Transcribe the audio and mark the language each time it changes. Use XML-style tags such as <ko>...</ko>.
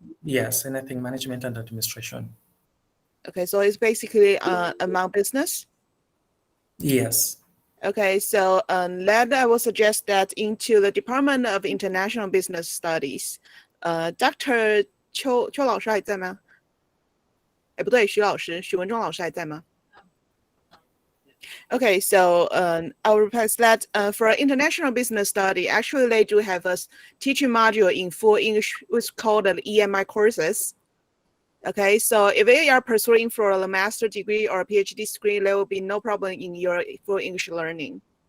<en>Yes, anything management and administration. Okay, so it's basically among business? Yes. Okay, so that I will suggest that into the Department of International Business Studies.</en> <zh>Dr. 邱老师还在吗？哎，不对，徐文忠老师还在吗？</zh> <en>Okay, so I'll request that for international business study, actually they do have a teaching module in full English, which is called the EMI courses. Okay, so if you are pursuing for a master degree or a PhD degree, there will be no problem in your full English learning.</en>